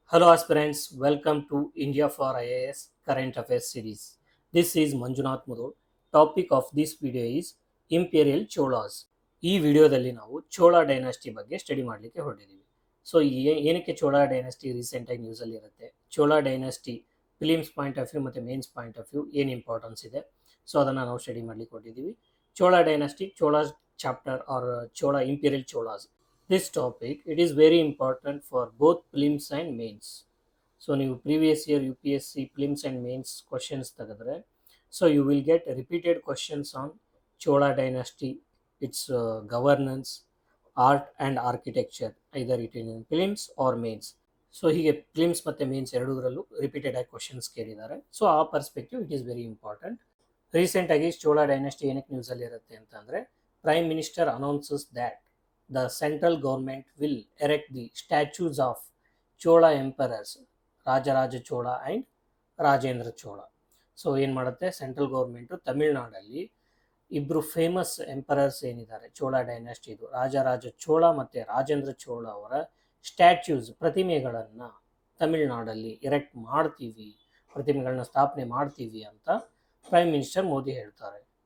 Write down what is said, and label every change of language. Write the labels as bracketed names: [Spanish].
[English] Hello aspirants, welcome to India for IAS Current Affairs series. This is Manjunath Mudol. Topic of this video is Imperial Cholas. [Kannada] ಈ ವಿಡಿಯೋದಲ್ಲಿ ನಾವು Chola dynasty ಬಗ್ಗೆ study ಮಾಡಲಿಕ್ಕೆ ಹೊರಟಿದ್ದೀವಿ. So ಏನಕ್ಕೆ Chola dynasty ರೀಸೆಂಟಾಗಿ ನ್ಯೂಸಲ್ಲಿ ಇರುತ್ತೆ, Chola dynasty films point of view ಮತ್ತು mains point of view ಏನು ಇಂಪಾರ್ಟೆನ್ಸ್ ಇದೆ, ಸೊ ಅದನ್ನು ನಾವು ಸ್ಟಡಿ ಮಾಡಲಿಕ್ಕೆ ಹೊರಟಿದ್ದೀವಿ. Chola dynasty, Cholas chapter R Chola imperial Cholas. [English] This topic, it is very important for both prelims and mains. So ನೀವು previous year UPSC prelims and mains questions ತೆಗೆದ್ರೆ, so you will get repeated questions on Chola dynasty, its governance, art and architecture, either it in prelims or mains. [Kannada] So ಹೀಗೆ ಪ್ಲಿಮ್ಸ್ ಮತ್ತು mains ಎರಡೂದರಲ್ಲೂ repeated ಆಗಿ questions ಕೇಳಿದ್ದಾರೆ. [English] So ಆ perspective it is very important. [Kannada] ರೀಸೆಂಟಾಗಿ Chola dynasty ಏನಕ್ಕೆ ನ್ಯೂಸಲ್ಲಿ ಇರುತ್ತೆ ಅಂತಂದರೆ, [English] Prime minister announces that the central government will erect the statues of Chola emperors Rajaraja Chola and Rajendra Chola. [Kannada] So ಏನು ಮಾಡುತ್ತೆ, ಸೆಂಟ್ರಲ್ ಗೌರ್ಮೆಂಟು ತಮಿಳ್ನಾಡಲ್ಲಿ ಇಬ್ಬರು ಫೇಮಸ್ ಎಂಪರರ್ಸ್ ಏನಿದ್ದಾರೆ ಚೋಳ ಡೈನಾಸ್ಟಿದು, ರಾಜರಾಜ ಚೋಳ ಮತ್ತು ರಾಜೇಂದ್ರ ಚೋಳ ಅವರ ಸ್ಟ್ಯಾಚ್ಯೂಸ್, ಪ್ರತಿಮೆಗಳನ್ನು ತಮಿಳ್ನಾಡಲ್ಲಿ ಎರೆಕ್ಟ್ ಮಾಡ್ತೀವಿ, ಪ್ರತಿಮೆಗಳನ್ನ ಸ್ಥಾಪನೆ ಮಾಡ್ತೀವಿ ಅಂತ ಪ್ರೈಮ್ ಮಿನಿಸ್ಟರ್ ಮೋದಿ ಹೇಳ್ತಾರೆ.